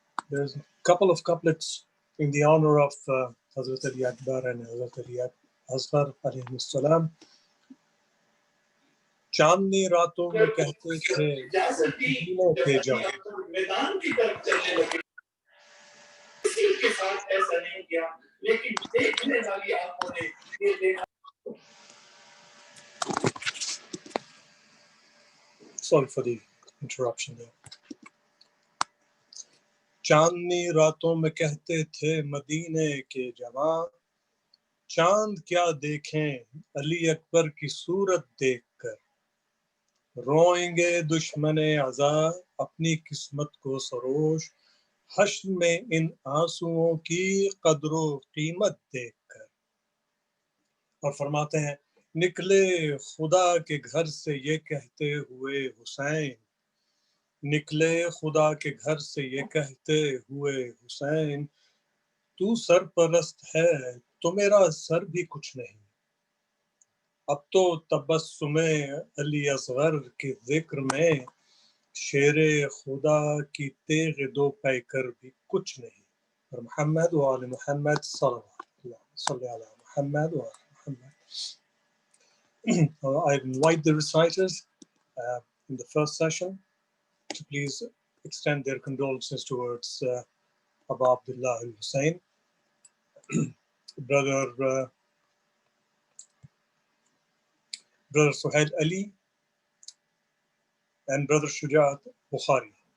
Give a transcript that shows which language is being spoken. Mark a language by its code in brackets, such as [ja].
[en] There's a couple of couplets in the honor of Hazrat Ali Akbar and Hazrat Ali Asghar alayhi salam. [ur] چاندنی راتوں میں کہتے تھے مدینے کے جاؤ میدان کی طرف چلنے لگے کسی کے ساتھ ایسا نہیں کیا لیکن دیکھنے والی آنکھوں نے یہ دیکھا. [en] Sorry for the interruption there. [ur] چاندنی راتوں میں کہتے تھے مدینے کے جواں چاند کیا دیکھیں علی اکبر کی صورت دیکھ کر روئیں گے دشمن عزا اپنی قسمت کو سروش حشر میں ان آنسوؤں کی قدر و قیمت دیکھ کر. اور فرماتے ہیں نکلے خدا کے گھر سے یہ کہتے ہوئے حسین نکلے خدا کے گھر سے یہ کہتے ہوئے حسین تو سرپرست ہے تو میرا سر بھی کچھ نہیں اب تو تبسم علی اصغر کے ذکر میں شیر خدا کی تیغ دو پیکر بھی کچھ نہیں. اور محمد و آل محمد صلی اللہ محمد و آل محمد. [en] I invite the reciters in the first session to please extend their condolences towards Abu Abdullah al-Hussein, brother Suhail Ali, and brother Shujaat Bukhari.